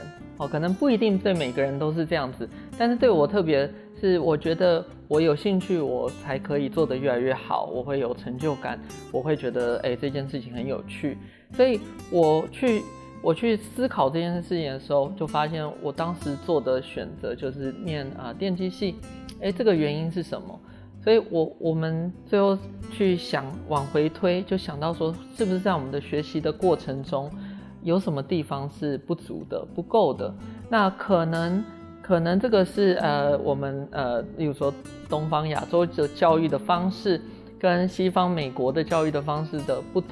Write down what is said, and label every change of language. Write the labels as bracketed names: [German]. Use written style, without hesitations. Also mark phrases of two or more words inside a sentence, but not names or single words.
[Chinese] 可能不一定對每個人都是這樣子，但是對我特別是我覺得我有興趣，我才可以做得越來越好，我會有成就感，我會覺得這件事情很有趣，所以我去思考這件事情的時候，就發現我當時做的選擇就是念電機系，這個原因是什麼？所以我們最後去想往回推，就想到說，是不是在我們的學習的過程中，有什麼地方是不足的、不夠的？那可能這個是我們例如說東方亞洲的教育的方式跟西方美國的教育的方式的不